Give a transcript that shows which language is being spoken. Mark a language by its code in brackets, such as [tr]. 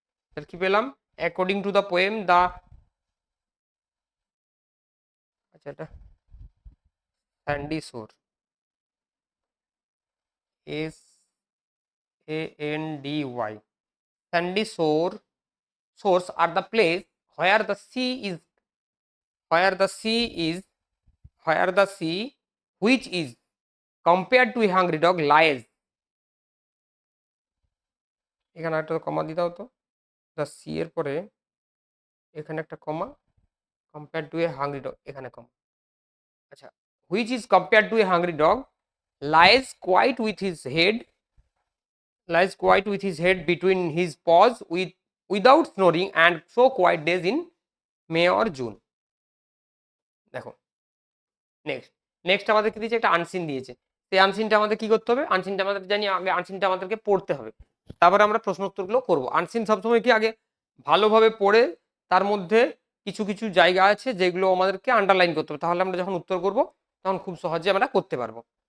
[bn] তাহলে কি পেলাম, [en] According to the poem the, আচ্ছা এটা sandy shore, SANDY, sandy shores are the place where the sea is, where the sea is, where the sea which is compared to a hungry dog lies. [bn] এখানে একটা কমা দিয়ে দাও তো। The sea এর পরে এখানে একটা কমা, [en] compare to a hungry dog [bn] এখানে কমা। [en] আচ্ছা, which is compare to a hungry dog lies quiet with his head lies quiet with his head between his paws without snoring and so quiet days in May or June. [bn] দেখো next আমাদের কি দিয়েছে, একটা unseen দিয়েছে। সেই আনসিনটা আমাদের কি করতে হবে, আনসিনটা আমাদের জানি আগে, আনসিনটা আমাদেরকে পড়তে হবে, তারপরে আমরা প্রশ্ন উত্তরগুলো করবো। আনসিন সবসময় কি আগে ভালোভাবে পড়ে তার মধ্যে কিছু কিছু জায়গা আছে যেগুলো আমাদেরকে আন্ডারলাইন করতে হবে, তাহলে আমরা যখন উত্তর করবো তখন খুব সহজে আমরা করতে পারবো।